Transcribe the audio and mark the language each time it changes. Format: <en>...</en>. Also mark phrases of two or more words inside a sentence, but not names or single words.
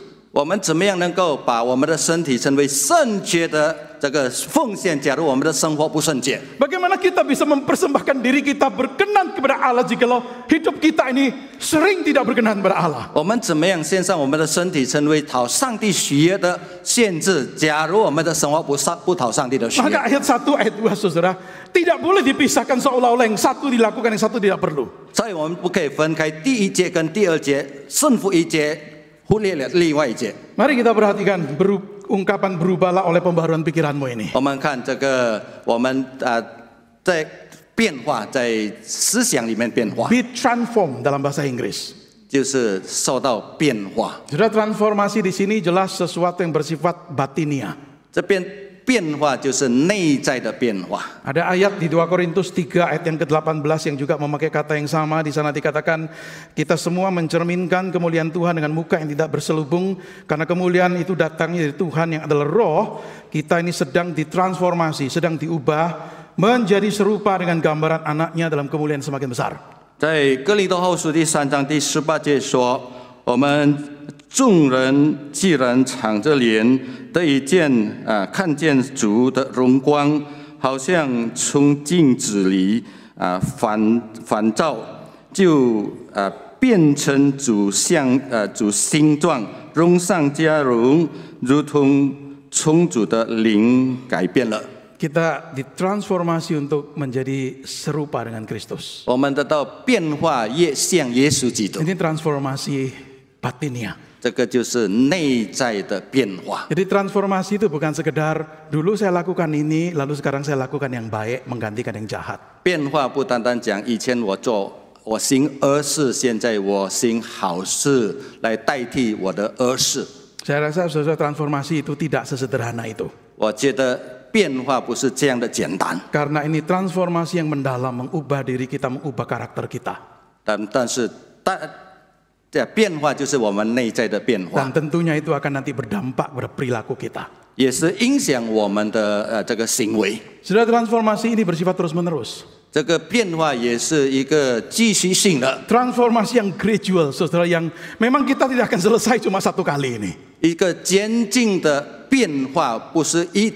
<zh>我们怎么样能够把我们的身体成为圣洁的这个奉献？假如我们的生活不圣洁，</zh> <id>Bagaimana kita bisa mempersembahkan diri kita berkenan kepada Allah jikalau hidup kita ini sering tidak berkenan kepada Allah?</id> <zh>我们怎么样献上我们的身体，成为讨上帝喜悦的献祭？假如我们的生活不讨上帝的喜悦，</zh> <id>Maka ayat 1, ayat 2 saudara, tidak boleh dipisahkan seolah-olah yang satu dilakukan, yang satu tidak perlu.</id> <zh>所以我们不可以分开第一节跟第二节，顺服一节，忽略了另外一节。</zh> <id>Mari kita perhatikan ungkapan berubahlah oleh pembaharuan pikiranmu ini.</id> <zh>我们看这个，我们在变化，在思想里面变化，</zh> <en>Be transformed</en> <id>dalam bahasa Inggris.</id> <zh>就是受到变化。</zh> <id>Saudara, transformasi di sini jelas sesuatu yang bersifat batinia.</id> <zh>这变化就是内在的变化。</zh> <id>Ada ayat di 2 Korintus 3 ayat yang ke-18 yang juga memakai kata yang sama. Di sana dikatakan kita semua mencerminkan kemuliaan Tuhan dengan muka yang tidak berselubung, karena kemuliaan itu datangnya dari Tuhan yang adalah Roh. Kita ini sedang ditransformasi, sedang diubah menjadi serupa dengan gambaran anaknya dalam kemuliaan semakin besar.</id> <zh>在哥林多后书第3章第18节说，我们众人既然敞着脸得以看见主的荣光，好像从镜子里反照，就变成主形状，荣上加荣，如同从主的灵改变了。</zh> <id>Kita ditransformasi untuk menjadi serupa dengan Kristus.</id> <zh>我们得到变化，越像耶稣基督。</zh> <id>Ini transformasi batinia.</id> <zh>这个就是内在的变化。</zh> <id>Jadi transformasi itu bukan sekedar dulu saya lakukan ini, lalu sekarang saya lakukan yang baik menggantikan yang jahat.</id> <zh>变化不单单讲以前我行恶事，现在我行好事，来代替我的恶事。</zh> <id>Saya rasa saudara, transformasi itu tidak sesederhana itu.</id> <zh>我觉得变化不是这样的简单。</zh> <id>Karena ini transformasi yang mendalam, mengubah diri kita, mengubah karakter kita.</id> <zh>但是变化就是我们内在的变化，</zh> <id>Dan tentunya itu akan nanti berdampak pada perilaku kita.</id> <zh>也是影响我们的这个行为。</zh> <id>Saudara, transformasi ini bersifat terus-menerus.</id> <zh>这个变化也是一个继续性的，</zh> <id>Transformasi yang gradual, saudara, yang memang kita tidak akan selesai cuma satu kali ini.</id> <zh>一个渐进的变化，不是一次就永远这个结束了。</zh>